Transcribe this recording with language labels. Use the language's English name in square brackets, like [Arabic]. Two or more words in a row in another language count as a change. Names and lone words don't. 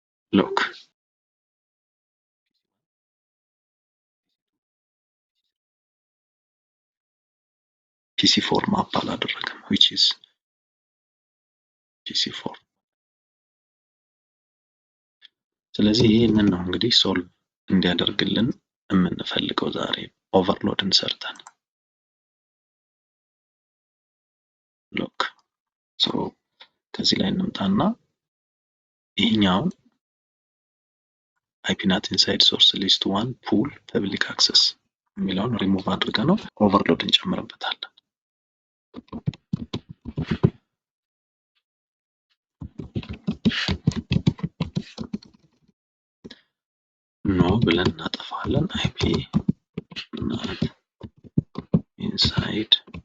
[English] lock PC4 map [Amharic] አላደረገም [English] which is [Amharic] ፒሲ4። ስለዚህ ይህንን ነው እንግዲህ ሶልቭ እንዲያደርግልን የምንፈልገው ዛሬ ኦቨርሎድን ሰርተን ሎክ ከዚህ ላይ እንምጣና ይሄኛውን [English] IP not inside source list 1 pool public access [Amharic] የሚለውን ሪሙቭ አድርገን ነው ኦቨርሎድ እንጨምርበታለን። ኖ ብለን እናጠፋለን። [English] IP not inside